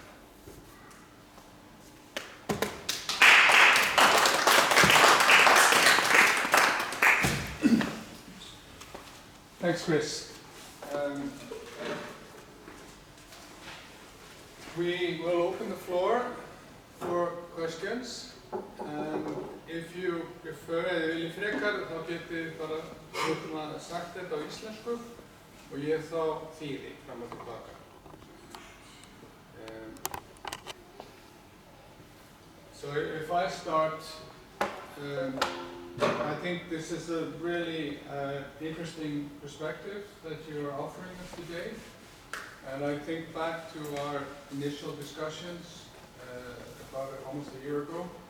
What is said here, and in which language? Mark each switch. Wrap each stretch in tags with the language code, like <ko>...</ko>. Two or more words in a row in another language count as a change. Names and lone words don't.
<en>Thanks, Chris. We will open the floor for questions. If you prefer,</en> <is>eða viljið frekar, þá getið bara sagt þetta á íslensku og ég þá þýði fram og tilbaka.</is> <en>So if I start, I think this is a really interesting perspective that you are offering us today. And I think back to our initial discussions about almost a year ago.</en>